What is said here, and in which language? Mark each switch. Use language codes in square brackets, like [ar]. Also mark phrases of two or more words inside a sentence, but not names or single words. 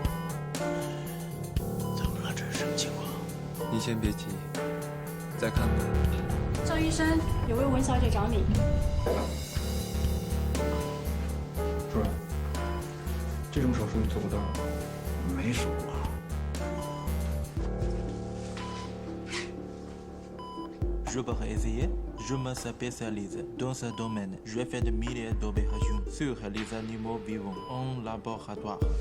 [zh] 怎么了？这是什么情况？你先别急，再看看。赵医生，有位文小姐找你。主任，这种手术你做过多少？没数过。 [fr] Je peux essayer. Je me spécialise dans ce domaine. Je fais des milliers d'opérations sur les animaux vivants en laboratoire.